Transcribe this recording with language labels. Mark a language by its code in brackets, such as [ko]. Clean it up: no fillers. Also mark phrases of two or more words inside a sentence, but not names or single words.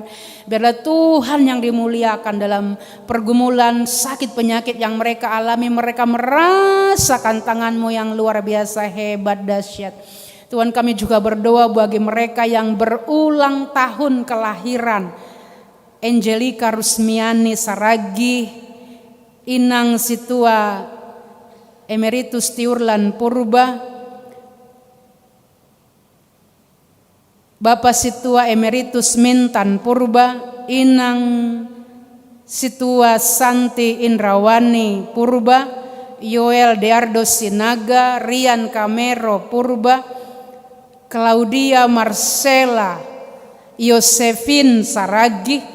[id] Biarlah Tuhan yang dimuliakan dalam pergumulan sakit penyakit yang mereka alami. Mereka merasakan tangan-Mu yang luar biasa hebat dahsyat. Tuhan, kami juga berdoa bagi mereka yang berulang tahun kelahiran. Angelika Rusmiani Saragi, Inang Situa Emeritus Tiurlan Purba, Bapak Situa Emeritus Mintan Purba, Inang Situa Santi Indrawani Purba, Yoel Deardo Sinaga, Rian Kamero Purba, Claudia Marcela Yosefin Saragi,